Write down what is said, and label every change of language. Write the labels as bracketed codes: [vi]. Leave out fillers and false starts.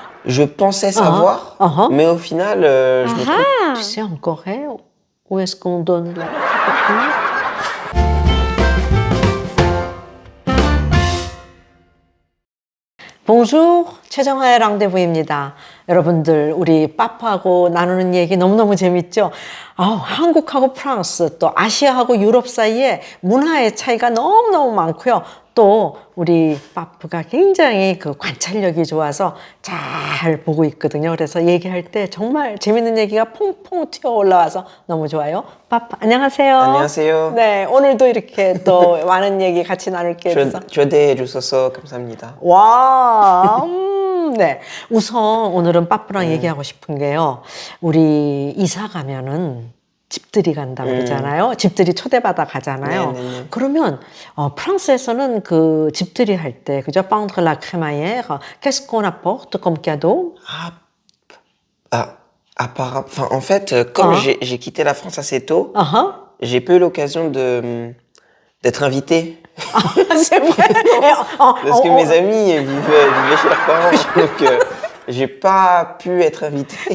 [fr] Je pensais savoir, mais au final, je me trompe. Tu sais, en Corée, où est-ce qu'on donne la Bonjour, [ko] 최정화의 랑데부입니다. 여러분들, 우리 빠프하고 나누는 얘기 너무너무 재밌죠? 한국하고 프랑스, 또 아시아하고 유럽 사이에 문화의 차이가 너무너무 많고요. 또 우리 빠프가 굉장히 그 관찰력이 좋아서 잘 보고 있거든요. 그래서 얘기할 때 정말 재밌는 얘기가 퐁퐁 튀어 올라와서 너무 좋아요. 빠프, 안녕하세요. 안녕하세요. 네, 오늘도 이렇게 또 많은 얘기 같이 나눌게 돼서. 초대해 주셔서 감사합니다. 와, 네. 우선 오늘은 빠프랑 얘기하고 싶은 게요. 우리 이사 가면은 집들이 간다고 그러잖아요. 집들이 초대받아 가잖아요. 네네네. 그러면 프랑스에서는 그 집들이 할 때, 그죠? [fr] Peindre la crémaillère, qu'est-ce qu'on apporte comme cadeau? Enfin, en fait, comme j'ai quitté la France assez tôt, j'ai pas eu l'occasion d'être invité. C'est vrai. Parce que mes amis vivaient chez leurs parents, donc j'ai pas pu être invité.